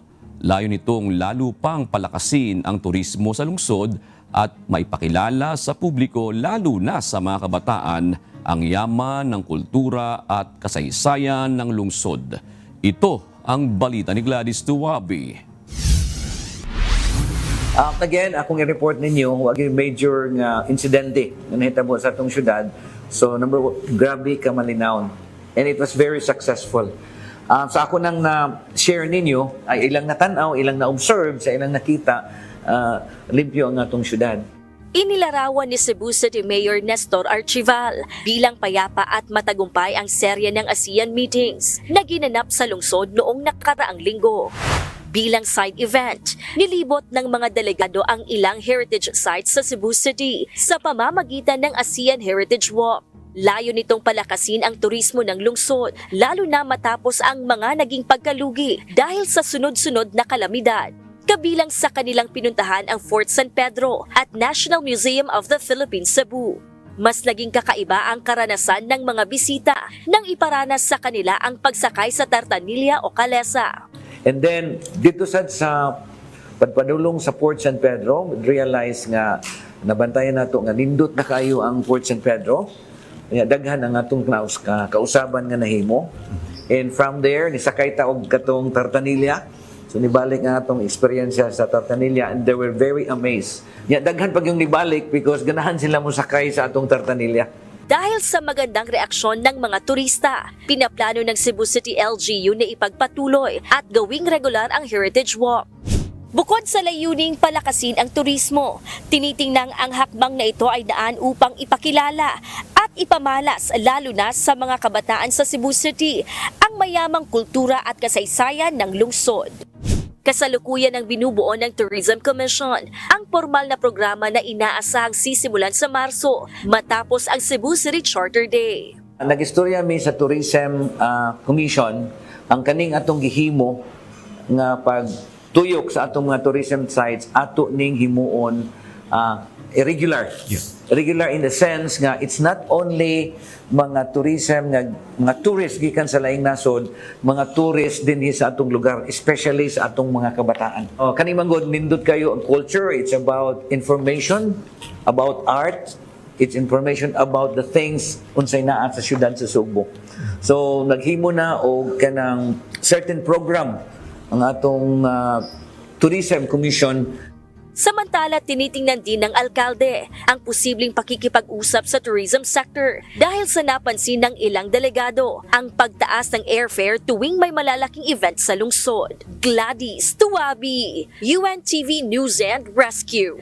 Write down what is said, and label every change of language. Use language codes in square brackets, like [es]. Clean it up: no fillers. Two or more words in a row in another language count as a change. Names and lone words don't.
[tl] Layo nitong lalo pang palakasin ang turismo sa lungsod at maipakilala sa publiko, lalo na sa mga kabataan, ang yaman ng kultura at kasaysayan ng lungsod. Ito ang balita ni Gladys Tuwabi. [ceb] Again, akong i-report ninyo, [tl] wag yung [ceb] major nga insidente na nahitabo sa atong syudad. [en] So, number one, [ceb] grabe ka malinaw. [en] And it was very successful. [ceb] Sa ako nang na-share ninyo, ay ilang natanaw, ilang na-observe, sa ilang nakita, limpyo ang atong syudad. [tl] Inilarawan ni Cebu City Mayor Nestor Archival bilang payapa at matagumpay ang serye ng ASEAN meetings na ginanap sa lungsod noong nakaraang linggo. Bilang side event, nilibot ng mga delegado ang ilang heritage sites sa Cebu City sa pamamagitan ng ASEAN Heritage Walk. Layo nitong palakasin ang turismo ng lungsod, lalo na matapos ang mga naging pagkalugi dahil sa sunod-sunod na kalamidad. Kabilang sa kanilang pinuntahan ang Fort San Pedro at National Museum of the Philippines, Cebu. Mas naging kakaiba ang karanasan ng mga bisita nang iparanas sa kanila ang pagsakay sa tartanilya o kalesa. [en] And then, [ceb] dito sa pagpadulong sa Fort San Pedro, realize nga nabantayan nato nga nindot na kayo ang Fort San Pedro. Daghan ang atong kausaban nga nahimo. [en] And from there, [ceb] nisakay ta og katong tartanilya. So nibalik nga atong eksperyensya sa tartanilya [en] and they were very amazed. [ceb] Daghan pag yung nibalik because ganahan sila mo sakay sa atong tartanilya. [tl] Dahil sa magandang reaksyon ng mga turista, pinaplano ng Cebu City LGU na ipagpatuloy at gawing regular ang Heritage Walk. Bukod sa layuning palakasin ang turismo, tinitingnang ang hakbang na ito ay daan upang ipakilala at ipamalas lalo na sa mga kabataan sa Cebu City ang mayamang kultura at kasaysayan ng lungsod. Kasalukuyan ng binubuo ng Tourism Commission ang formal na programa na inaasahang sisimulan sa Marso matapos ang Cebu City Charter Day. [ceb] Nag-istorya mi sa Tourism Commission ang kaning atong gihimo nga pagtuyok sa atong mga tourism sites ato ning himuon irregular. [en] Regular in the sense [ceb] nga [en] it's not only [ceb] mga tourism nga mga tourist gikan sa laing nasod, mga tourist din sa atong lugar, especially sa atong mga kabataan. Kani manggod nindot kayo ang culture, [en] it's about information, about art, it's information about the things [ceb] unsay naa sa syudad sa Subo. So naghimo na og kanang certain program ang atong Tourism Commission. [tl] Samantala, tinitingnan din ng alkalde ang posibleng pakikipag-usap sa tourism sector dahil sa napansin ng ilang delegado ang pagtaas ng airfare tuwing may malalaking event sa lungsod. Gladys Tuwabi, UNTV News and Rescue.